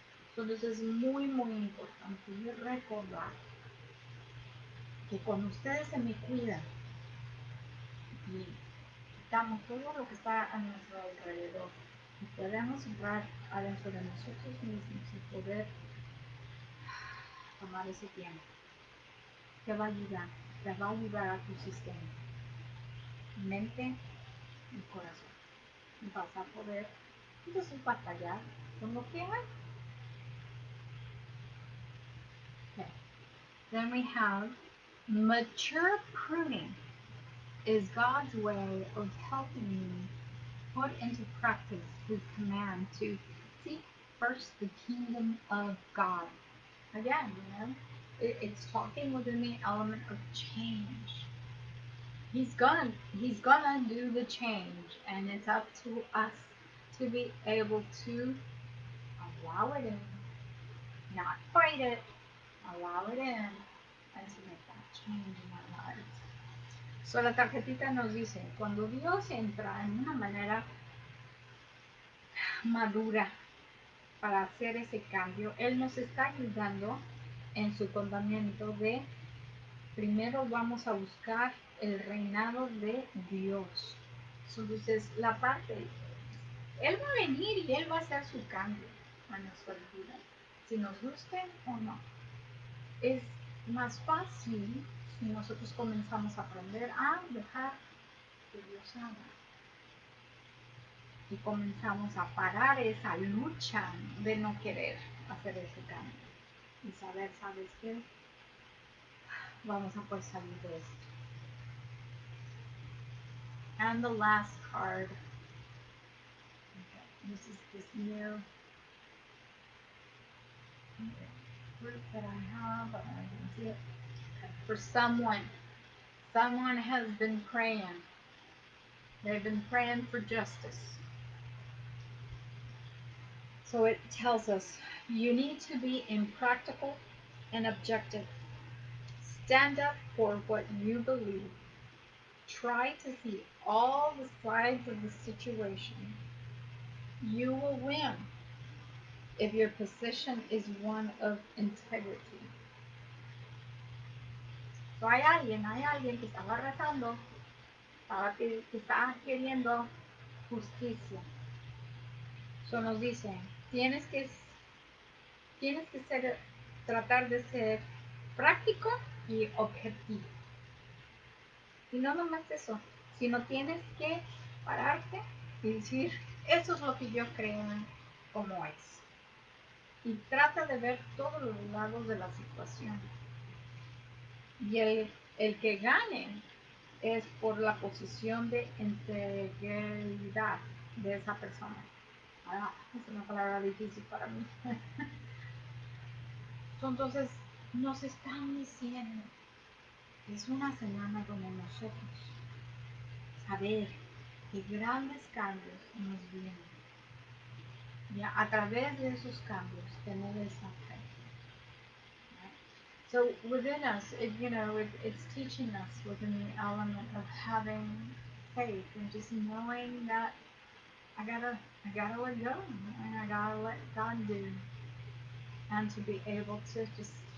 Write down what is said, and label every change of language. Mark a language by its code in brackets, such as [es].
[es] Entonces es muy, muy importante recordar que cuando ustedes se me cuidan y quitamos todo lo que está a nuestro alrededor y podemos entrar adentro de nosotros mismos y poder tomar ese tiempo, te va a ayudar, te va a ayudar a tu sistema, mente y corazón. Y vas a poder entonces batallar con lo que hay. Okay. [en] Then we have mature pruning is God's way of helping you put into practice his command to seek first the kingdom of God. Again, it's talking within the element of change. He's gonna do the change, and it's up to us to be able to allow it in, not fight it, allow it in, and to make that change in our lives. [es] So la tarjetita nos dice, cuando Dios entra en una manera madura para hacer ese cambio, Él nos está ayudando en su contamiento de primero vamos a buscar el reinado de Dios. Entonces, la parte, Él va a venir y Él va a hacer su cambio a nuestras vidas, si nos guste o no. Es más fácil si nosotros comenzamos a aprender a dejar que Dios haga. Y comenzamos a parar esa lucha de no querer hacer ese cambio. Y saber, ¿sabes qué? Vamos a poder salir de esto. [en] And the last card. Okay, this is this new group that I have. I can see it. For someone has been praying. They've been praying for justice. So it tells us you need to be impractical and objective. Stand up for what you believe. Try to see all the sides of the situation. You will win if your position is one of integrity. [es] So hay alguien que estaba rezando, que está queriendo justicia. So nos dice, tienes que ser, tratar de ser práctico y objetivo. Y no nomás eso, sino tienes que pararte y decir, eso es lo que yo creo como es. Y trata de ver todos los lados de la situación. Y el que gane es por la posición de integridad de esa persona. Es una palabra difícil para mí. Entonces, nos están diciendo, es una semana donde nosotros saber que grandes cambios nos vienen. Ya a través de esos cambios tener esa fe. [en] So within us, it's teaching us within the element of having faith and just knowing that I gotta let go and I gotta let God do, and to be able to just.